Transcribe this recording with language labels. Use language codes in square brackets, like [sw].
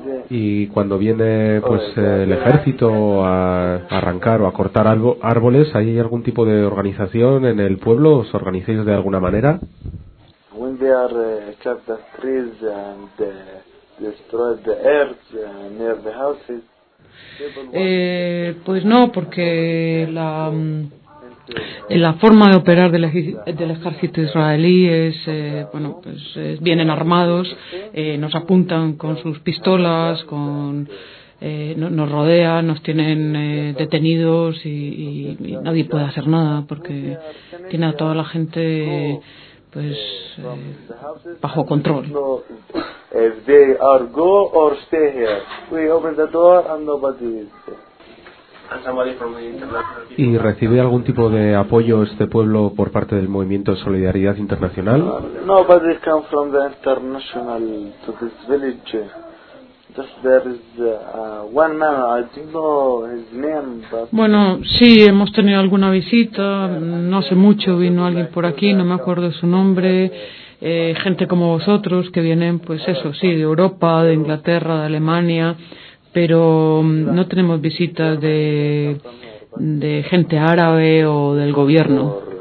[es] Y cuando viene pues el ejército a arrancar o a cortar árboles, ¿hay algún tipo de organización en el pueblo? ¿Os organizáis de alguna manera? [en] When they are cut the trees and destroy the earth near the houses. [es] Pues no, porque la forma de operar del ejército israelí es, bueno, pues vienen armados, nos apuntan con sus pistolas, nos rodean, nos tienen detenidos y nadie puede hacer nada porque tiene a toda la gente pues bajo control. [en] If they are go or stay here, we open the door and nobody is there. [es] ¿Y recibe algún tipo de apoyo este pueblo por parte del movimiento de solidaridad internacional? [en] Nobody come from the international to this village. Just there is one man, I don't know his name, but [es] bueno, sí, hemos tenido alguna visita, no hace mucho vino alguien por aquí, no me acuerdo su nombre. Gente como vosotros que vienen, pues eso, sí, de Europa, de Inglaterra, de Alemania, pero no tenemos visitas de gente árabe o del gobierno.